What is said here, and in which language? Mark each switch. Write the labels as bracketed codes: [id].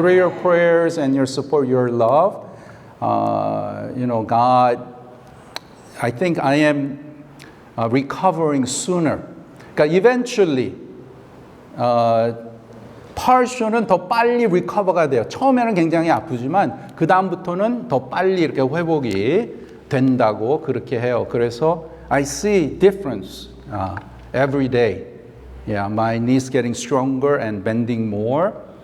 [en] Through your prayers and your support, your love, God, I think I am recovering sooner. [ko] 그러니까 eventually partial은 더 빨리 recover가 돼요. 처음에는 굉장히 아프지만 그 다음부터는 더 빨리 이렇게 회복이 된다고 그렇게 해요. [en] 그래서 I see difference every day. Yeah, my knees getting stronger and bending more.